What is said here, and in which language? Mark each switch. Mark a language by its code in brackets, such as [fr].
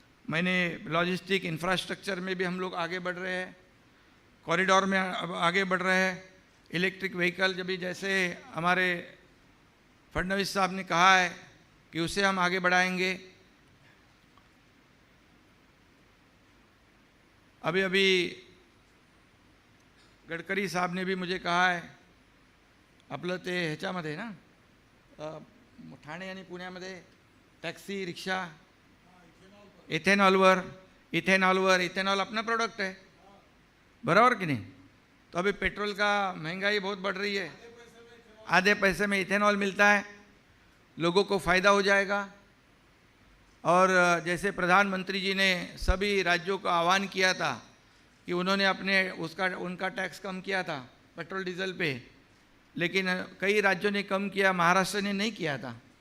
[hi] मैंने logistic infrastructure में भी हम लोग आगे बढ़ रहे हैं, कॉरिडोर में अब आगे बढ़ रहे हैं, इलेक्ट्रिक व्हीकल जब भी जैसे हमारे फडणव साहब ने कहा है कि उसे हम आगे बढ़ाएंगे। अभी अभी गडकरी साहब ने भी मुझे कहा है, [mr] आपलं ते ह्याच्यामध्ये ना ठाणे आणि पुण्यामध्ये टॅक्सी रिक्षा [hi] इथेनॉल अपना प्रोडक्ट है, बराबर कि नहीं। तो अभी पेट्रोल का महंगाई बहुत बढ़ रही है, आधे पैसे में इथेनॉल मिलता है, लोगों को फ़ायदा हो जाएगा। और जैसे प्रधानमंत्री जी ने सभी राज्यों का आह्वान किया था कि उन्होंने उनका टैक्स कम किया था पेट्रोल डीजल पे, लेकिन कई राज्यों ने कम किया, महाराष्ट्र ने नहीं किया था।